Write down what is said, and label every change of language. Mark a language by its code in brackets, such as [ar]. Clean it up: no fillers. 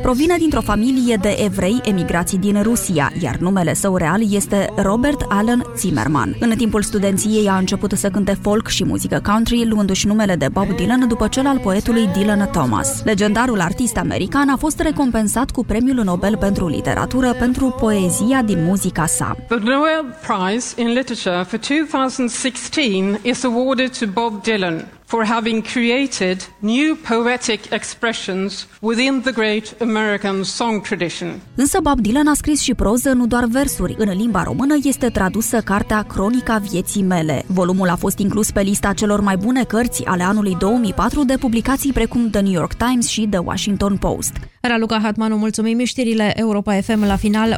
[ro] Provine dintr-o familie de evrei emigrați din Rusia, iar numele său real este Robert Allen Zimmerman. În timpul studenției a început să cânte folk și muzică country, luându-și numele de Bob Dylan după cel al poetului Dylan Thomas. Legendarul artist american a fost recompensat cu premiul Nobel pentru literatură pentru poezia din muzica sa. [en] The Nobel Prize in Literature for 2016 is awarded to Bob Dylan for having created new poetic expressions within the great American song tradition. [ro] Însă Bob Dylan a scris și proză, nu doar versuri. În limba română este tradusă cartea Cronica vieții mele. Volumul a fost inclus pe lista celor mai bune cărți ale anului 2004 de publicații precum The New York Times și The Washington Post. Raluca Hatmanu, mulțumim. Știrile Europa FM la final.